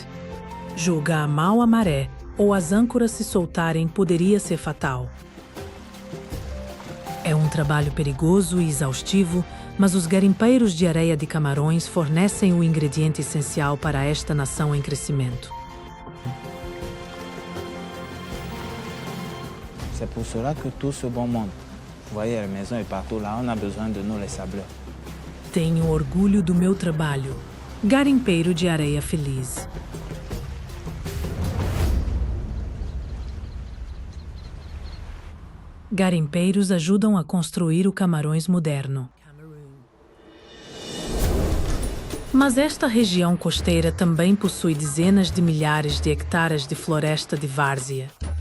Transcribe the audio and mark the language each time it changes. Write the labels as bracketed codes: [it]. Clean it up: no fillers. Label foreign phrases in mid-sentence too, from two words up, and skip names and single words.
[pt] Jogar mal a maré ou as âncoras se soltarem poderia ser fatal. É um trabalho perigoso e exaustivo, mas os garimpeiros de areia de Camarões fornecem o ingrediente essencial para esta nação em crescimento. [fr] C'est pour cela que tout ce bon monde, vous voyez, les maisons et partout là, on a besoin de nous les sableurs. [pt] Tenho orgulho do meu trabalho. Garimpeiro de areia feliz. Garimpeiros ajudam a construir o Camarões moderno. Mas esta região costeira também possui dezenas de milhares de hectares de floresta de várzea.